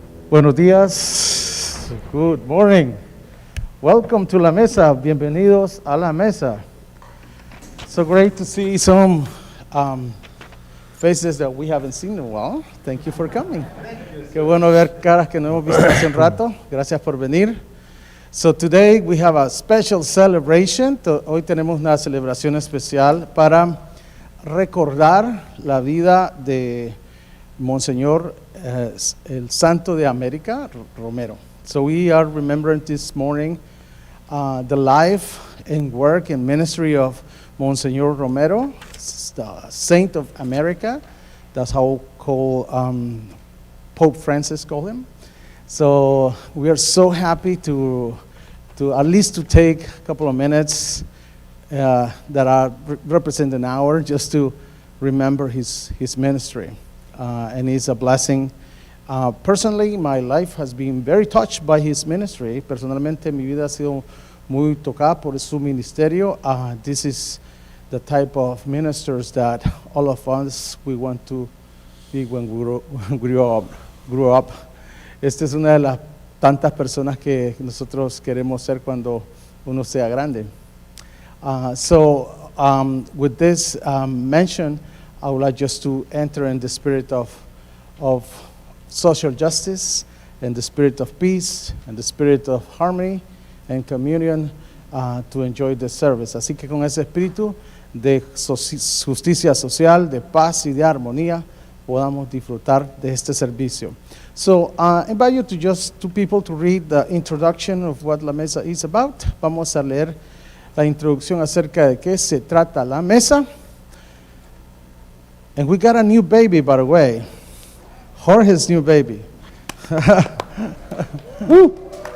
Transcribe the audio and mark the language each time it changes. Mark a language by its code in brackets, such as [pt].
[es] Buenos días. [en] Good morning. Welcome to La Mesa. [es] Bienvenidos a La Mesa. [en] So great to see some faces that we haven't seen in a while. Thank you for coming. [es] Qué bueno ver caras que no hemos visto hace un rato. Gracias por venir. [en] So today we have a special celebration. [es] Hoy tenemos una celebración especial para recordar la vida de Monseñor el Santo de América, Romero. [en] So we are remembering this morning the life and work and ministry of Monseñor Romero, the Saint of America. That's how Pope Francis called him. So we are so happy to at least to take a couple of minutes that are represent an hour just to remember his ministry. And it's a blessing. Personally, my life has been very touched by his ministry. [es] Personalmente, mi vida ha sido muy tocada por su ministerio. [en] This is the type of ministers that all of us we want to be when we grow up. [es] Esta es una de las tantas personas que nosotros queremos ser cuando uno sea grande. [en] With this mention, I would like just to enter in the spirit of social justice, and the spirit of peace, and the spirit of harmony and communion to enjoy the service. [es] Así que con ese espíritu de justicia social, de paz y de armonía, podamos disfrutar de este servicio. [en] So I invite you to just two people to read the introduction of what La Mesa is about. [es] Vamos a leer la introducción acerca de qué se trata la mesa. [en] And we got a new baby, by the way. Jorge's new baby. Woo!